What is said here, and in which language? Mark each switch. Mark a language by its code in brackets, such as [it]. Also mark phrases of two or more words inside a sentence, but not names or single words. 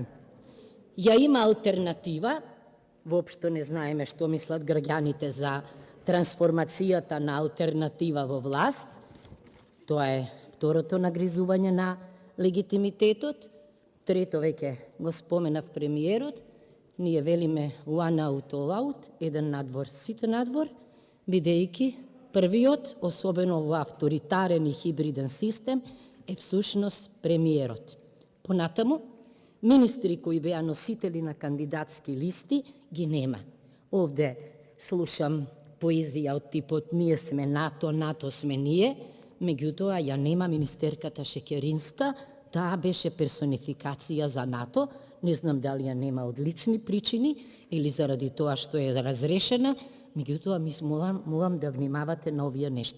[mk] Ја има алтернатива, воопшто не знаеме што мислат граѓаните за трансформацијата на алтернатива во власт. Тоа е второто нагризување на легитимитетот. Трето, веќе го споменав премиерот, ние велиме [en] one out, all out, [mk] еден надвор, сите надвор, бидејќи првиот, особено во авторитарен и хибриден систем, е всушност премиерот. Понатаму, министри кои беа носители на кандидатски листи ги нема. Овде слушам поезија од типот ние сме НАТО, НАТО сме ние, меѓутоа ја нема министерката Шекеринска, таа беше персонификација за НАТО, не знам дали ја нема од лични причини или заради тоа што е разрешена, меѓутоа мис молам да внимавате на овие нешта.